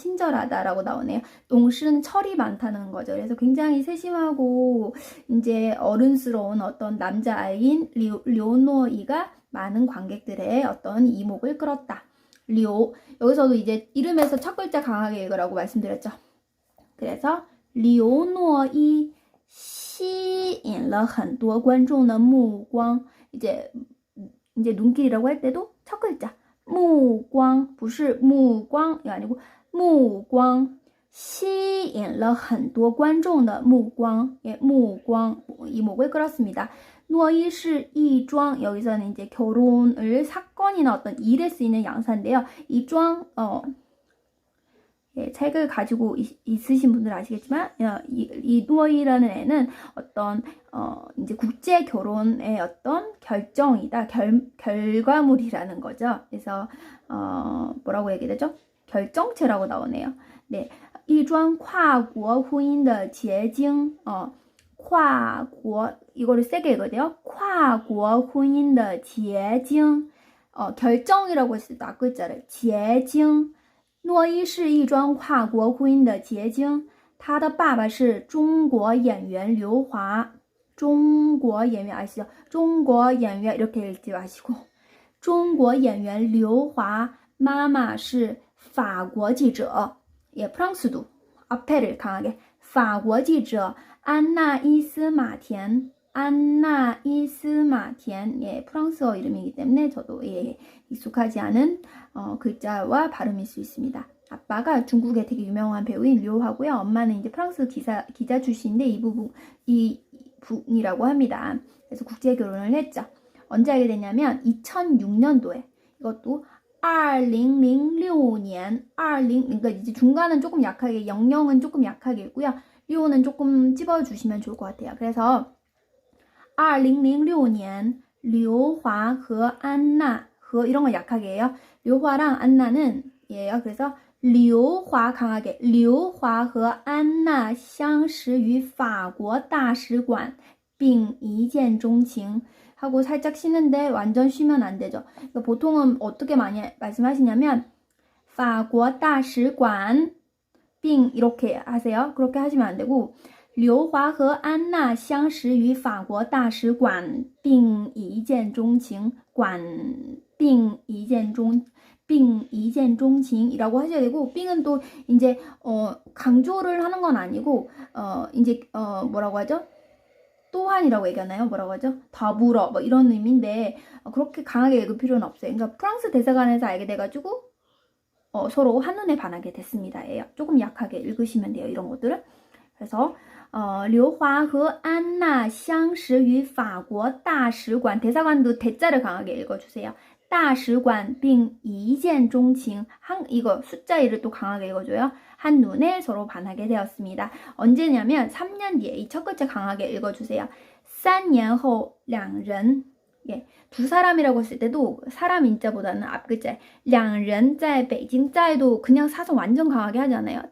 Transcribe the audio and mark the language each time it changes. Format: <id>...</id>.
<ko>친절하다라고 나오네요. 懂事는 철이 많다는 거죠. 그래서 굉장히 세심하고 이제 어른스러운 어떤 남자아이인 료노이가 많은 관객들의 어떤 이목을 끌었다. 료 여기서도 이제 이름에서 첫 글자 강하게 읽으라고 말씀드렸죠. 그래서 료노이</ko> <zh>吸引了很多观众的目光</zh> <ko>이제 눈길이라고 할 때도 첫 글자</ko> <zh>目光不是目光</zh> <ko>이거 아니고</ko> <zh>目光吸引了很多观众的目光</zh> <ko>예, 目光 이목을 끌었습니다. 노이시 이庄 여기서는 이제 결혼을 사건이나 어떤 일에 쓰이는 양사인데요. 이庄 예, 책을 가지고 있으신 분들 아시겠지만 이 누어이라는 애는 어떤 이제 국제 결혼의 어떤 결정이다 결과물이라는 거죠. 그래서 뭐라고 얘기되죠? 결정체라고 나오네요. 네,</ko> <zh>一桩跨国婚姻的结晶跨国</zh> <ko>이거를 세게 읽어야 돼요.</ko> <zh>跨国婚姻的结晶</zh> <ko>결정이라고 했을 때 앞글자를</ko> <zh>结晶诺伊是一桩跨国婚姻的结晶，他的爸爸是中国演员刘华。中国演员</zh> <ko>아시죠?</ko> <zh>中国演员</zh> <ko>이렇게 읽지 마시고</ko> <zh>中国演员刘华妈妈是法国记者</zh> <ko>예, 프랑스도 앞에를 강하게</ko> <zh>法国记者安娜伊斯马田</zh> <ko>안나 이스마티엔 예, 프랑스어 이름이기 때문에 저도 예, 익숙하지 않은 글자와 발음일 수 있습니다. 아빠가 중국의 되게 유명한 배우인 료하고요. 엄마는 이제 프랑스 기자 출신인데 이 분이라고 합니다. 그래서 국제 결혼을 했죠. 언제 하게 됐냐면 2006년도에 이것도 2006년 20 그러니까 이제 중간은 조금 약하게 00은 조금 약하게 읽고요. 6는 조금 찝어주시면 좋을 것 같아요. 그래서 2006년</ko> <zh>刘华和安娜</zh> <ko>和 이런 거 약하게 해요. 刘华랑 안나는 예요. 그래서 刘华 강하게</ko> <zh>刘华和安娜相识于法国大使馆并一见钟情</zh> <ko>하고 살짝 쉬는데 완전 쉬면 안 되죠. 그러니까 보통은 어떻게 많이 말씀하시냐면</ko> <zh>法国大使馆并</zh> <ko>이렇게 하세요. 그렇게 하시면 안 되고</ko> <zh>刘华和安娜相识于法国大使馆并一见钟情并一见钟情</zh> <ko>이라고 하셔야 되고 빙은 또 이제 강조를 하는 건 아니고 이제 뭐라고 하죠? 또한이라고 얘기하나요? 뭐라고 하죠? 더불어 뭐 이런 의미인데 그렇게 강하게 읽을 필요는 없어요. 그러니까 프랑스 대사관에서 알게 돼가지고 서로 한눈에 반하게 됐습니다. 예요. 조금 약하게 읽으시면 돼요. 이런 것들은. 그래서</ko> <zh>刘华和安娜相识于法国大使馆</zh> <ko>대사관도 대자를 강하게 읽어주세요.</ko> <zh>大使馆并一见钟情</zh> <ko>이거 숫자 1을 또 강하게 읽어줘요. 한눈에 서로 반하게 되었습니다. 언제냐면 3년 뒤에 이 첫 글자 강하게 읽어주세요.</ko> <zh>3年后两人</zh> <ko>예, 두 사람이라고 했을 때도 사람 인자보다는 앞글자</ko> <zh>两人在北京</zh> <ko>在도 그냥 사성 완전 강하게 하지 않아요.</ko>